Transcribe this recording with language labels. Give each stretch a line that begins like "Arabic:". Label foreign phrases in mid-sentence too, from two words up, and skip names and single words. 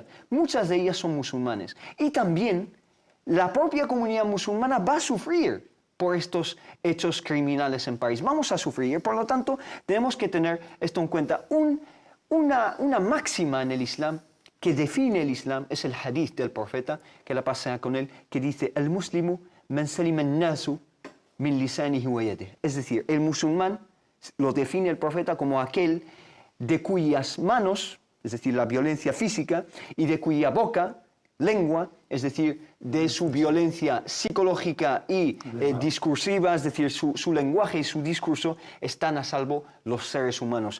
Spanish: Muchas de ellas son musulmanes. Y también la propia comunidad musulmana va a sufrir por estos hechos criminales en París. Vamos a sufrir, por lo tanto, tenemos que tener esto en cuenta. Una máxima en el Islam que define el Islam es el hadith del profeta, que la paz sea con él, que dice,
Arabic: المسلم من سلم الناس من لسانه ويده.
Spanish: Es decir, el musulmán lo define el profeta como aquel de cuyas manos, es decir, la violencia física, y de cuya boca, lengua, es decir, de su violencia psicológica y discursiva, es decir, su lenguaje y su discurso, están a salvo los seres humanos.